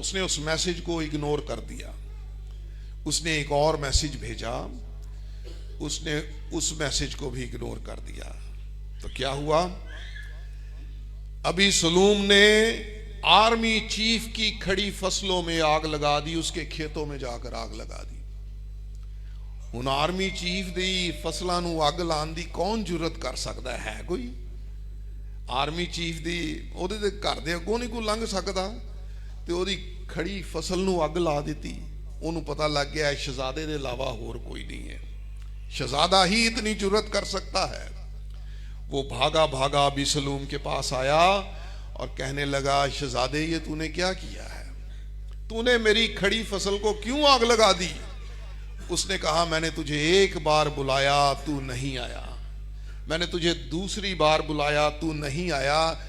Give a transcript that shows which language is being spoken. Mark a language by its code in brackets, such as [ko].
[hi] उसने उस मैसेज को इग्नोर कर दिया। उसने एक और मैसेज भेजा, उसने उस मैसेज को भी इग्नोर कर दिया। तो क्या हुआ? अबीसलूम ने आर्मी चीफ की खड़ी फसलों में आग लगा दी, उसके खेतों में जाकर आग लगा दी। [pa] ਹੁਣ ਆਰਮੀ ਚੀਫ ਦੀ ਫਸਲਾਂ ਨੂੰ ਅੱਗ ਲਾਉਣ ਦੀ ਕੌਣ ਜੁਰਤ ਕਰ ਸਕਦਾ ਹੈ? ਕੋਈ ਆਰਮੀ ਚੀਫ ਦੀ ਉਹਦੇ ਦੇ ਘਰ ਦੇ ਅੱਗੋਂ ਨਹੀਂ ਕੋਈ ਲੰਘ ਸਕਦਾ, ਤੇ ਉਹਦੀ ਖੜੀ ਫਸਲ ਨੂੰ ਅੱਗ ਲਾ ਦਿੱਤੀ। ਉਹਨੂੰ ਪਤਾ ਲੱਗ ਗਿਆ ਸ਼ਹਜ਼ਾਦੇ ਦੇ ਇਲਾਵਾ ਹੋਰ ਕੋਈ [hi] नहीं है, शहजादा ही इतनी जुर्रत कर सकता है। वो भागा भागा अबीसलूम के पास आया और कहने लगा शहजादे ये तूने क्या किया है? तूने मेरी खड़ी फसल को क्यों आग लगा दी? उसने कहा मैंने तुझे एक बार बुलाया तू नहीं आया, मैंने तुझे दूसरी बार बुलाया तू नहीं आया।